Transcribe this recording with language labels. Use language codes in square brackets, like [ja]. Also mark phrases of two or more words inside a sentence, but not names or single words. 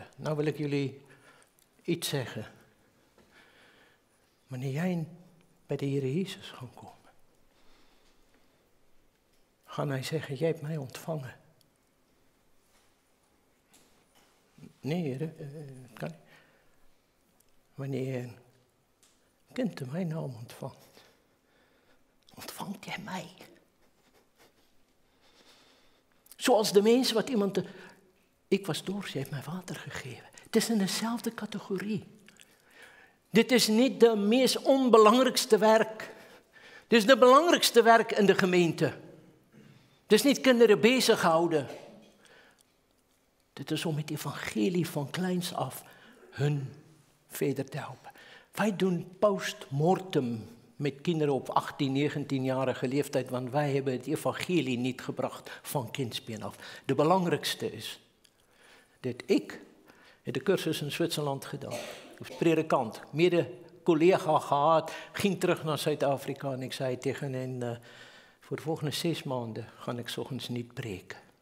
[nl] Nou wil ik jullie iets zeggen. Wanneer jij bij de Heer Jezus gaat komen, gaan hij zeggen, jij hebt mij ontvangen. Nee, Heer, dat kan niet. Wanneer je een kind in mijn naam ontvangt, [af] ontvangt jy my. Soos die mense wat iemand, ek was dors, jy het my water gegee. Dit is in dieselfde kategorie. Dit is nie die mees onbelangrikste werk. Dit is die belangrikste werk in die gemeente. Dit is nie kinders besig houde. Dit is om met die evangelie van kleins af hun verder te help. [nl] Wij doen post-mortem met kinderen op 18, 19-jarige leeftijd, want wij hebben het evangelie niet gebracht van kindsbeen af. De belangrijkste is dat ik heb de cursus in Zwitserland gedaan. Als predikant, mede-collega gehad, ging terug naar Zuid-Afrika en ik zei tegen hen, voor de volgende 6 maanden ga ik 's oggends niet preken.